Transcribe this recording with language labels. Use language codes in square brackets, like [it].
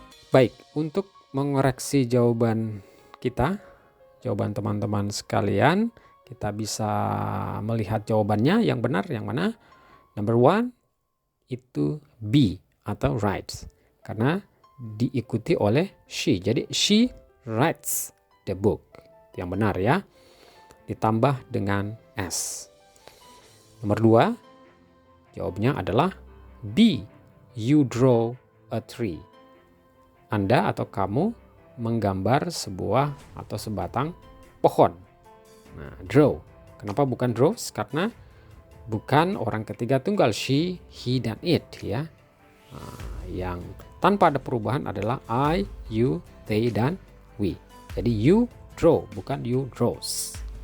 [id] Baik, untuk mengoreksi jawaban kita, jawaban teman-teman sekalian, kita bisa melihat jawabannya yang benar yang mana. Number 1 itu B atau writes, karena diikuti oleh she. Jadi [en] she writes the book. [id] Yang benar ya. Ditambah dengan S. Nomor 2, jawabnya adalah B. [en] You draw a tree. [id] Anda atau kamu menggambar sebuah atau sebatang pohon. Nah, draw. Kenapa bukan draws? Karena bukan orang ketiga tunggal she, he, dan it ya. Nah, yang tanpa ada perubahan adalah I, you, they, dan we. Jadi [en] you draw, [id] bukan [en] you draws.